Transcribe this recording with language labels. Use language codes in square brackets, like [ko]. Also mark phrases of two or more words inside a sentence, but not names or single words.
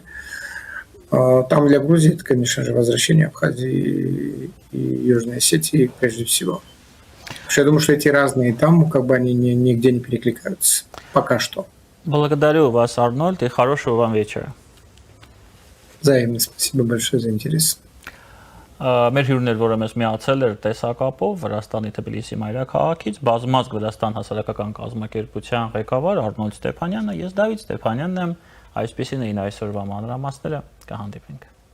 [ru] Там для Грузии это, конечно же, возвращение Абхазии и Южной Осетии прежде всего. Потому что я думаю, что эти разные там, как бы они нигде не перекликаются. Пока что. Благодарю вас, Арнольд, и хорошего вам вечера. Взаимно. Спасибо большое за интерес. [hy] Մեր հյուրն էր, որը մեզ միացել էր տեսակապով Վրաստանի Թբիլիսի մայրաքաղաքից, բազմազգ Վրաստան հասարակական կազմակերպության ղեկավար Արնոլդ Ստեփանյանը, ես Դավիթ Ստեփանյանն եմ, այսպեսին էին այսօրվա մանրամասները, կհանդիպենք։